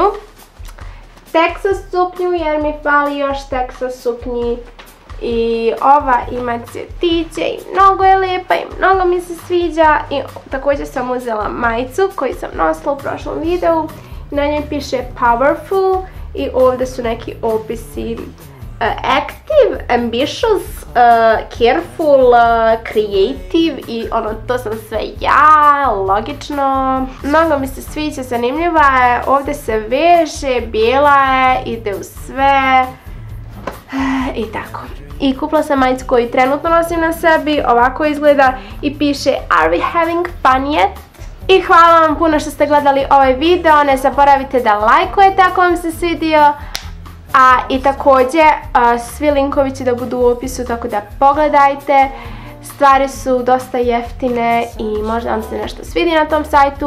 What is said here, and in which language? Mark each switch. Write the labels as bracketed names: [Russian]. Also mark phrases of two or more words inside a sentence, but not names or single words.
[Bosnian] Texas suknju jer mi fali još Texas suknji i ova ima cvjetiće i mnogo je lijepa i mnogo mi se sviđa. I također sam uzela majicu koju sam nosila u prošlom videu. Na njoj piše powerful i ovdje su neki opisi [English] active, ambitious, careful, creative [Bosnian] i ono, to sam sve ja, logično. Mnogo mi se sviđa, zanimljiva je, ovdje se veže, bijela je, ide u sve i tako. I kupila sam majicu koju trenutno nosim na sebi, ovako izgleda i piše [English] Are we having fun yet? [Bosnian] I hvala vam puno što ste gledali ovaj video, ne zaboravite da lajkujete ako vam se svidio. I također svi linkovi će da budu u opisu, tako da pogledajte. Stvari su dosta jeftine i možda vam se nešto svidi na tom sajtu.